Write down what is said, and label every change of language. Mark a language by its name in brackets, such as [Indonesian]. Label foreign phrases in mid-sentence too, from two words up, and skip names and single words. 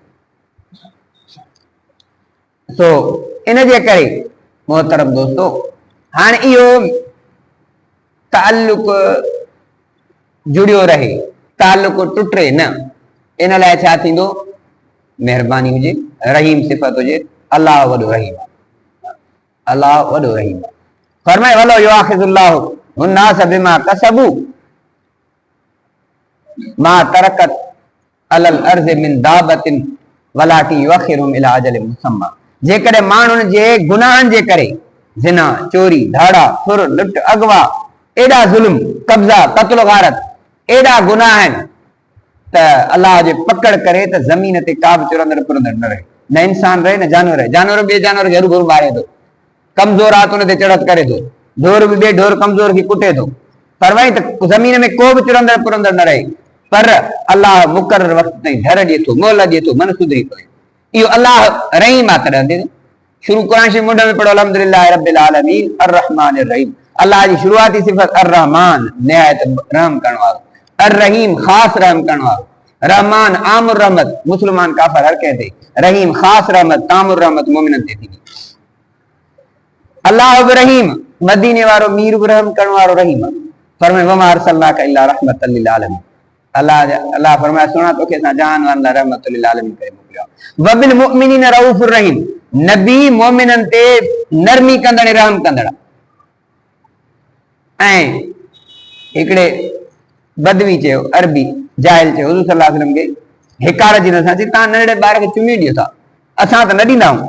[Sindhi] सो इन जे करे मोहतरम दोस्तो हाणे इहो ताल्लुक जुड़ियो रहे ताल्लुक टुटे न इन लाइ छा थींदो महिरबानी हुजे रहीम सिफ़त हुजे अलाह वॾो रहीम अलाह वॾो रहीम फरमाए [Arabic] ولو يؤاخذ الله الناس بما كسبوا ما ترك على الأرض من دابة ولكن يؤخرهم إلى أجل مسمى. [Sindhi] जेकॾहिं माण्हुनि जे गुनाहनि जे करे ज़िना चोरी धाड़ा फुर लुट अगवा एॾा ज़ुल्म कब्ज़ा क़त्ल गारत एॾा गुनाह आहिनि त अलाह जे पकड़ करे त ज़मीन ते का बि चुरंदड़ पुरंदड़ न रहे न इंसान रहे न जानवर रहे जानवर ॿिए जानवर खे हरू मारे थो कमज़ोर आहे त हुन ते चढ़त करे थो ढोर बि ॿिए ढोर कमज़ोर खे कुटे थो फरमाई त ज़मीन में को बि चुरंदड़ पुरंदड़ न रहे पर अलाह मुक़रर वक़्त ताईं धर ॾिए थो मोहलत ॾिए थो मन सुधरी पए इहो अलाह रहीम आहे तॾहिं शुरू क़ुरान शरीफ़ मुंड में पढ़ो [Arabic] الحمد لله رب العالمين الرحمن الرحيم [Sindhi] अल्लाह जी शुरूआती सिफ़त अर्रहमान निहायत रहम करण वारो अर्रहीम ख़ास रहम करण वारो रहमान आमुर रहमत मुस्लमान काफ़िर हर कंहिं ते रहीम ख़ास रहमत तामुर रहमत मोमिनन ते थींदी। अल्लाह बि रहीम मदीने वारो मीर बि रहम करण वारो रहीम फरमाए [Arabic] وما أرسلناك إلا رحمة للعالمين [Sindhi] अल्लाह फरमाए सुना तोखे असां जहान वारनि लाइ [Arabic] رحمة للعالمين [Sindhi] करे मोकिलियो [Arabic] وبالمؤمنين رؤوف رحيم [Sindhi] नबी मोमिनन ते नरमी कंदड़ रहम कंदड़। ऐं हिकिड़े बदवी चयो अरबी जाहिल चयो हुज़ूर [Arabic] صلى الله عليه وسلم [Sindhi] खे हिकारत जी नसां चई तव्हां नंढड़े ॿार खे चुमी ॾियो था असां त न ॾींदा आहियूं।